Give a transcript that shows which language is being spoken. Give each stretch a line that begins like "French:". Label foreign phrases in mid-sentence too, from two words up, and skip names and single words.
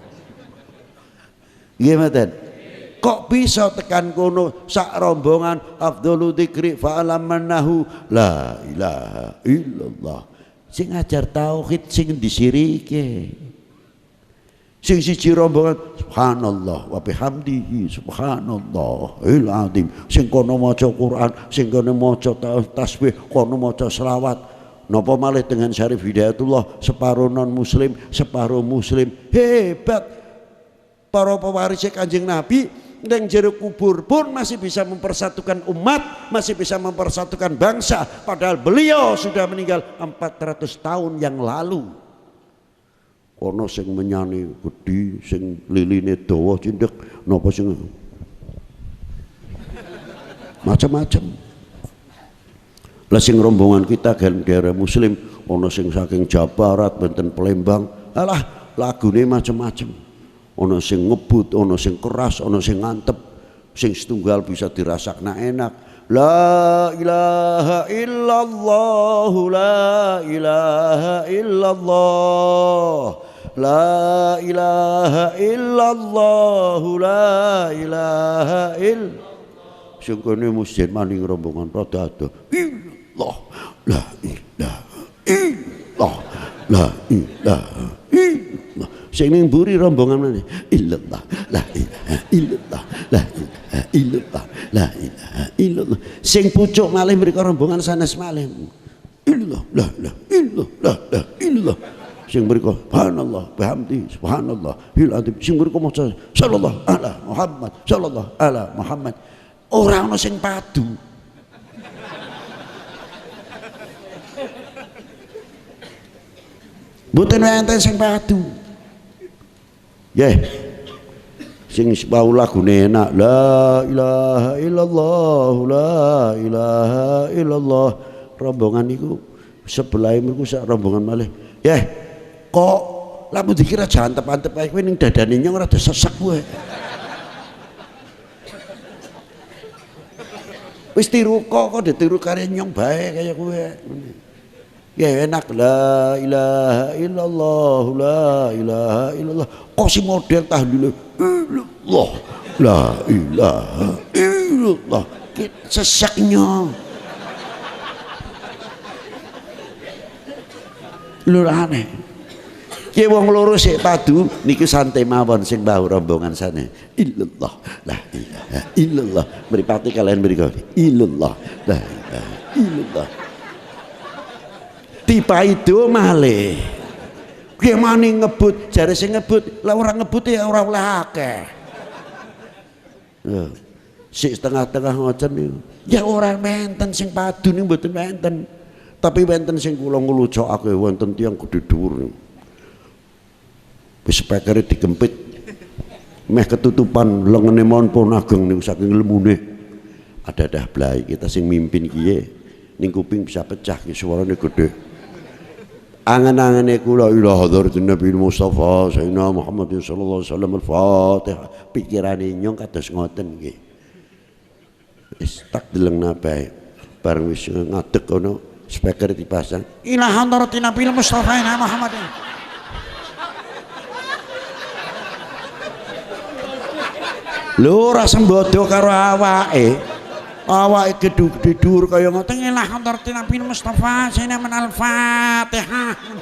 Javanese: Nggih mboten? Kok bisa tekan kono sak rombongan
Arabic: أفضل الذكر فاعلم أنه لا إله إلا الله.
Javanese: Sing ngajar tauhid sing disirike. Sing siji rombongan
Arabic: سبحان الله وبحمده سبحان الله العظيم.
Javanese: Sing kono maca Quran, sing kono maca tasbih, kono maca selawat. Napa malih
Indonesian: dengan Syarif Hidayatullah separuh non muslim, separuh muslim. Hebat para pewaris Kanjeng Nabi dan
Javanese: jero kubur
Indonesian: pun masih bisa mempersatukan umat, masih bisa mempersatukan bangsa, padahal beliau sudah meninggal 400 tahun yang lalu.
Javanese: Kono sing menyani gedhi, sing liline dawa cindhek, napa sing macam-macam. Lah sing rombongan kita daerah muslim ono sing saking Jawa Barat, Banten, Palembang, alah lagune macam-macam. Ono sing ngebut, ono sing keras, ono sing ngantep, sing setunggal bisa dirasakna enak.
Arabic: لا إله إلا الله، لا إله إلا الله، لا إله إلا الله، لا إله إلا الله.
Javanese: sing kene musjid maning rombongan rada ado.
Arabic: إلا الله لا إله إلا الله لا إله إلا الله.
Javanese: Sing ning mburi rombongan meneh
Arabic: إلا الله لا إله إلا الله لا إله إلا الله لا إله إلا الله.
Javanese: Sing pucuk malih mriku rombongan sanes malih
Arabic: إلا الله لا إله إلا الله لا إلا الله.
Javanese: Sing mriku
Arabic: سبحان الله بحمدي سبحان الله بالأديب.
Javanese: Sing mriku maca
Arabic: صلى الله على محمد صلى الله على محمد.
Javanese: Ora ana sing padu. Mboten enten sing padu. Nggih. Sing sebau lagune enak
Arabic: لا إله إلا الله لا إله إلا الله.
Javanese: Rombongan niku sebelah mriku sak rombongan malih. Nggih. Kok lamun dikira jantep-antep ae kowe ning dadane nyong rada sesek kowe. Wis tiru kok ditiru kare nyong bae kaya kowe. Ya enak
Arabic: لا إله إلا الله لا إله إلا الله.
Javanese: Kok si model tahlil
Arabic: إلا الله لا إله إلا الله.
Javanese: Sesek nyong. Lur aneh. Ki wong loro sik padu niku santai mawon sing bau rombongan sana.
Arabic: إلا الله لا إله إلا الله.
Javanese: Mripate kalian mriku.
Arabic: إلا الله لا إله إلا الله.
Javanese: Dipaido malih. Ki maning ngebut, jare sing ngebut, lah ora ngebut ya ora oleh akeh. Ya. Sik setengah-tengah ngoten niku. Ya ora menten sing padu niku mboten menten. Tapi wonten sing kula nglucokake wonten tiyang gedhe dhuwur. Wis spekere digempit meh ketutupan lengene monpon ageng niku saking lemune ada blai kita sing mimpin kiye ning kuping bisa pecah ki suarane gedhe angen-angene kula
Arabic: إلى حضرة النبي المصطفى سيدنا محمد صلى الله عليه وسلم الفاتحة
Javanese: pikirane nyong kados ngoten nggih wis tak deleng nabae bareng wis ngadeg kono spekere dipasang
Arabic: إلى حضرة النبي المصطفى محمد.
Javanese: Lho ora sembodo karo awake gedhe dhuwur kaya ngoten
Arabic: إلى حضرة النبي المصطفى سيدنا الفاتحة.